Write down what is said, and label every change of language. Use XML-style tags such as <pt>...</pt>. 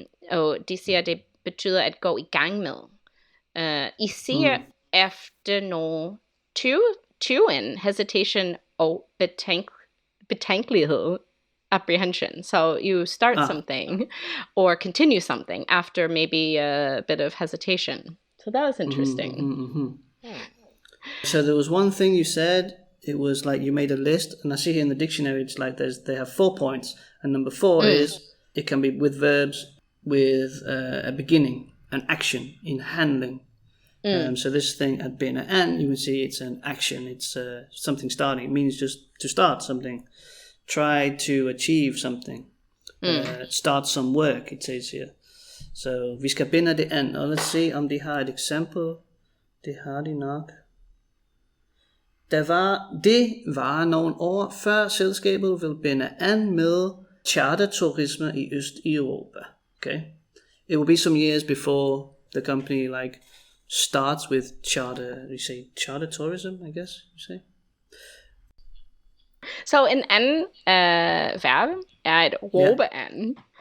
<da>Og de siger, at det betyder at gå i gang med. Især efter noget tvivlen, hesitation og betænkelighed, apprehension.</da> <en>So you start something or continue something after maybe a bit of hesitation. So that was interesting. So there was one thing you said, it was like you made a list, and I see here in the dictionary it's like they have 4 points, and number 4 is it can be with verbs with a beginning, an action, in handling. So this thing at being an and, you can see it's an action, it's something starting. It means just to start something, try to achieve something, start some work, it says here.</en> <da>So vi skal binde det an, og</da> <en>let's see</en> <da>om de har et eksempel. Det har de nok. Det var nogle år før selskabet ville binde an med charterturisme i Østeuropa.</da> <en>Okay, it will be some years before the company like starts with charter tourism, I guess you say.</en> <da>Så en anden verb er et råbe an.</da>